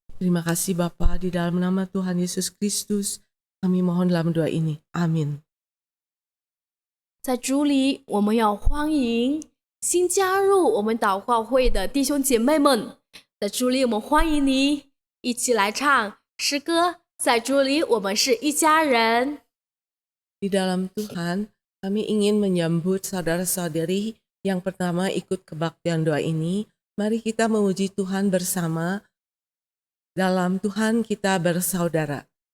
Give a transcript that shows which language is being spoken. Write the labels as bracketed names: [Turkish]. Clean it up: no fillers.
[Indonesian] Terima kasih Bapa, di dalam nama Tuhan Yesus Kristus kami mohon dalam doa ini. Amin. [Chinese] 在主里，我们要欢迎新加入我们祷告会的弟兄姐妹们。在主里，我们欢迎你，一起来唱诗歌。在主里，我们是一家人。 [Indonesian] Di dalam Tuhan, kami ingin menyambut saudara-saudari yang pertama ikut kebaktian doa ini. Mari kita memuji Tuhan bersama. Dalam Tuhan kita bersaudara.